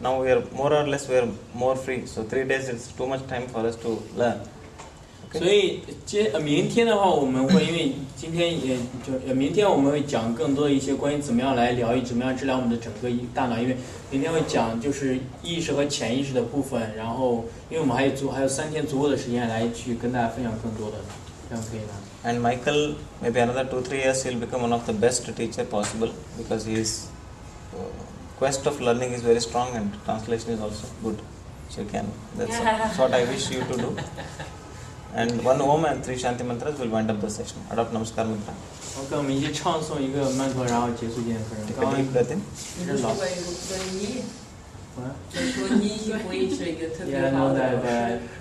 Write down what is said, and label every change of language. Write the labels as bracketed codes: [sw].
[en] Now we are more or less more free. So 3 days is too much time for us to learn. [zh] 所以明天的话，我们会因为今天明天我们会讲更多的一些关于怎么样来疗愈、怎么样治疗我们的整个大脑。因为明天会讲就是意识和潜意识的部分，然后因为我们还有3天足够的时间来去跟大家分享更多的，这样可以吗？ [en] And Michael, maybe another 2-3 years, he'll become one of the best teacher possible because his quest of learning is very strong and translation is also good. So you can. That's what I wish you to do. And 1 Om and 3 Shanti mantras will wind up the session. Adopt Namaskar mantra. [zh] 我跟我们一起唱诵一个曼陀，然后结束今天的课程。 [en] Take a deep breath in. [zh] 就说你会是一个特别好的老师。